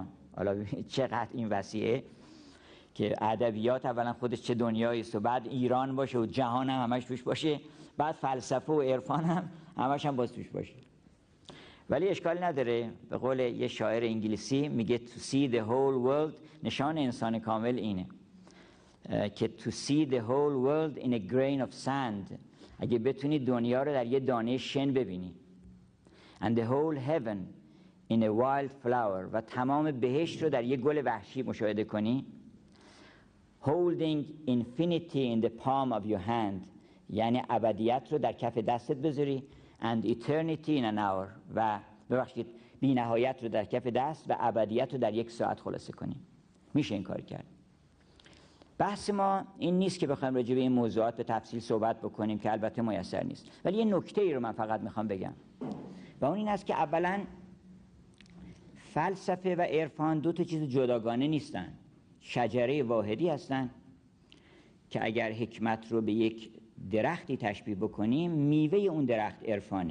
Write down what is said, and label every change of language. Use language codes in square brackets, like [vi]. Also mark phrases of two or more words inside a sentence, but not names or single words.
[fa] حالا چقدر این وسیعه که ادبیات اولا خودش چه دنیایی است و بعد ایران باشه و جهان هم همش توش باشه، بعد فلسفه و عرفان هم همش هم باز توش باشه. ولی اشکالی نداره. به قول یه شاعر انگلیسی میگه [en] to see the whole world، [fa] نشان انسان کامل اینه که [en] to see the whole world in a grain of sand، [fa] اگه بتونی دنیا رو در یه دانه شن ببینی، [en] and the whole heaven in a wild flower، [fa] و تمام بهشت رو در یه گل وحشی مشاهده کنی، [en] holding infinity in the palm of your hand، [fa] یعنی ابدیت رو در کف دستت بذاری، [en] and eternity in an hour، [fa] و ببخشید بی نهایت رو در کف دست و ابدیت رو در یک ساعت خلاصه کنی. میشه این کار کرد. بحث ما این نیست که بخوایم راجع به این موضوعات به تفصیل صحبت بکنیم که البته میسر نیست، ولی یه نکته ای رو من فقط میخوام بگم و اون این است که اولا فلسفه و عرفان دو تا چیز جداگانه نیستن، شجره واحدی هستن که اگر حکمت رو به یک درختی تشبیه بکنیم، میوه اون درخت عرفانه.